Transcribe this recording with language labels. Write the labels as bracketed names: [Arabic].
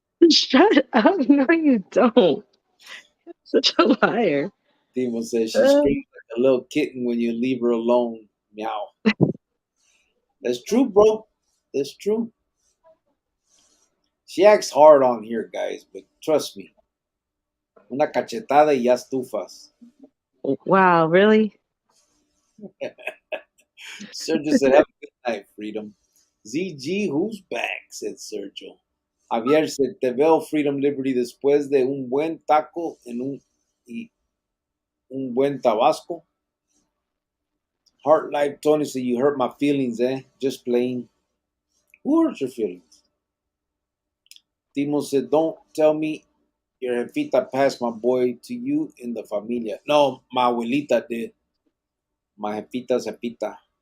[English] shut up! No, you don't. Such a liar. Timo says she Uh, screams like a little kitten when you leave her alone. Meow. That's true, bro. That's true. She acts hard on here, guys, but trust me. [Spanish] Una cachetada y ya estufas. [English] wow, really? Sergio said, have a good night, Freedom. ZG, who's back? Said Sergio. [Spanish] Javier [English] said, [Spanish] te veo, Freedom Liberty, después de un buen taco y un buen tabasco. [English] Heart Life Tony said, you hurt my feelings, eh? Just playing. Who hurt your feelings? Timo said, don't tell me your jefita passed my boy to you in the familia. No, my abuelita did. My jefita's jefita.